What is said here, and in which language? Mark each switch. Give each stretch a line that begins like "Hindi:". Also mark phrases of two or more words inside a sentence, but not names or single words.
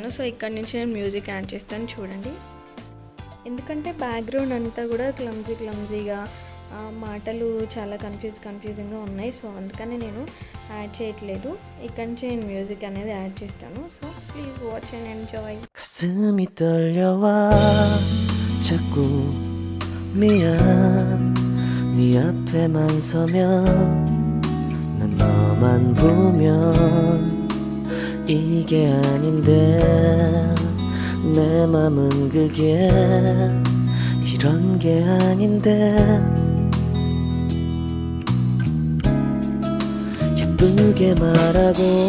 Telugu: సో ఇక్కడ నుంచి నేను
English: music add
Telugu: చేస్తాను, చూడండి. ఎందుకంటే బ్యాక్గ్రౌండ్ అంతా కూడా క్లమ్జీగా మాటలు చాలా కన్ఫ్యూజింగ్గా ఉన్నాయి. సో అందుకని నేను యాడ్ చేయట్లేదు. ఇక్కడ నుంచి నేను మ్యూజిక్ అనేది యాడ్ చేస్తాను.
English: So please watch and enjoy.
Korean: 가슴이 떨려와 자꾸 미안 네 앞에만 서면 난 너만 보면 이게 아닌데 내 맘은 그게 이런 게 아닌데 예쁘게 말하고